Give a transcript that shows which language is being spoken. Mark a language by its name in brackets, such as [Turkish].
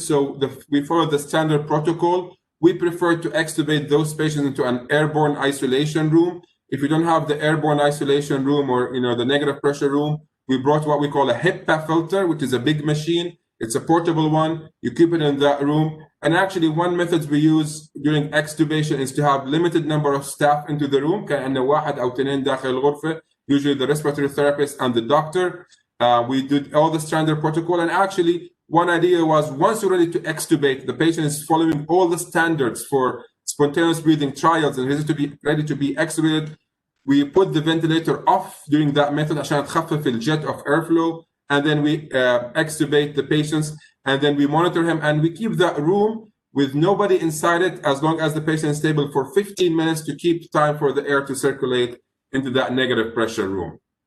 [English] So we follow the standard protocol. We prefer to extubate those patients into an airborne isolation room. If you don't have the airborne isolation room or the negative pressure room, We brought what we call a HEPA filter, which is a big machine. It's a portable one. You keep it in that room. And actually, one method we use during extubation is to have limited number of staff into the room. [Arabic] كأن واحد أو اثنين داخل الغرفة. [English] Usually the respiratory therapist and the doctor. We did all the standard protocol. And actually, one idea was once you're ready to extubate, the patient is following all the standards for spontaneous breathing trials and ready to be extubated. We put the ventilator off during that method [Arabic] عشان تخفف [English] الjet of airflow, and then we extubate the patients, and then we monitor him, and we keep that room with nobody inside it as long as the patient is stable for 15 minutes to keep time for the air to circulate into that negative pressure room.